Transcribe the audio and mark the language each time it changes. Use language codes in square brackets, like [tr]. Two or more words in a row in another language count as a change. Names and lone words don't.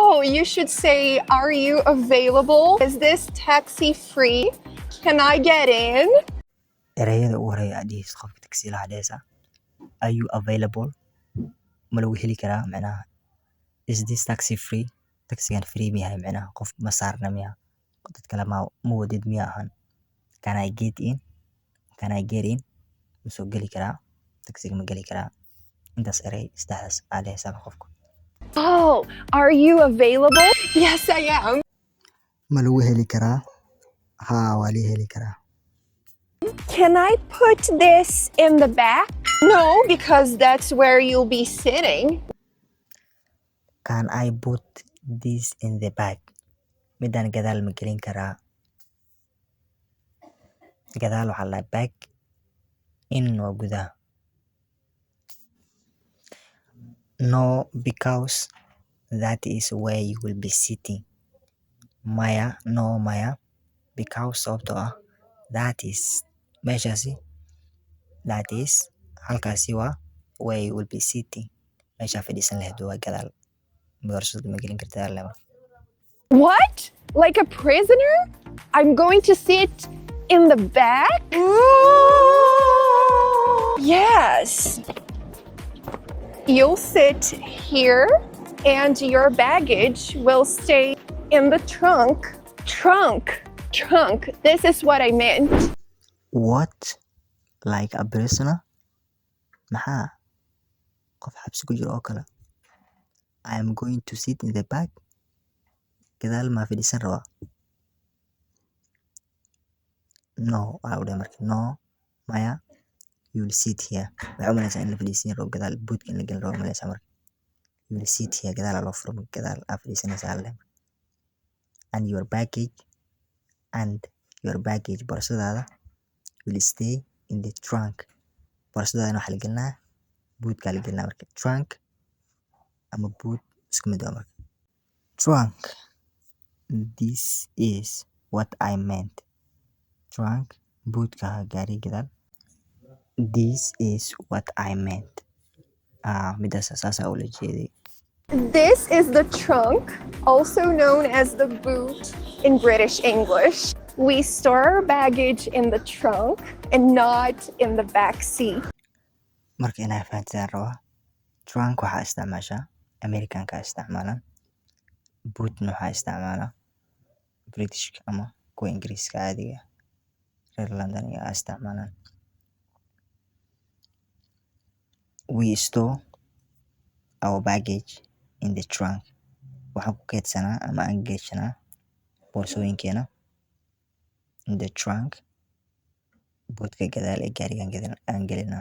[en] you should say, are you available? Is this taxi free? Can I get in? [so] erayada ugu horeeya aad dhihis qofka tagsiilaha dhehaysa [en] are you available [so] ma lagu heli karaa macnaha [en] is this taxi free [so] taxigan free miyahay macnaha qof ma saarna miya dad kale ma wadid miya ahan [en] can I get in [so] ma soo geli karaa taxiga ma geli karaa intaas eray saddexdaas aad dhehaysaa qofka [en] Oh, are you available? Yes, I am. [so] ma lagu heli karaa haa waa la heli karaa [en] Can I put this in the back? No, because that's where you'll be sitting. can I put this in the bag [so] midaan gadaal ma gelin karaa gadaal waxaa la bag in waa gudaha [en] no because that is where you will be sitting maya because [so] sababtoo ah [en] that is meeshaasi that is [so] halkaasi waa [en] where you will be sitting [so] meeshaa fadhiisan lahayd waa gadaal boorsada ma gelin kartaa laba [en] What? Like a prisoner? I'm going to sit in the back? Yes. You'll sit here and your baggage will stay in the trunk. Trunk. This is what I meant. what like a prisoner [so] maxaa qof xabsi ku jiro oo kale [en] I am going to sit in the back [so] gadaal maa fadhiisan rabaa no waxaa u dhahay marka no maya [en] you will sit here [so] waxaa u malaysaa in la fadhiisan rabo gadaal boodka in la gelin rabo malaysaa marka [en] you will sit here [so] gadaal loo furo gadaal aa fadhiisanaysaa alle and [en] your baggage [so] boorsadaada [en] will stay in the trunk [so] boorsadaadana waxaa la gelinaa boodkaa la gelinaa marka trunk ama boot isku mid waa marka [en] trunk this is what I meant [so] trunk boodka gaari gadaal [en] this is what I meant [so] midaas saasaa ula jeeday [en] This is the trunk, also known as the boot in British English. We store our baggage in the trunk and not in the back seat. [so] marka inaa fahantaan rabaa trunk waxaa isticmaashaa americanka isticmaalaan bootna waxaa isticmaalaa britishka ama kuwa ingiriiska caadiga reer london ayaa isticmaalaan [en] we store our baggage in the trunk [so] waxaan ku keedsanaa ama aan geeshanaa boorsooyinkeena [en] in the trunk [so] boodka gadaal ee gaarigan aan gelinaa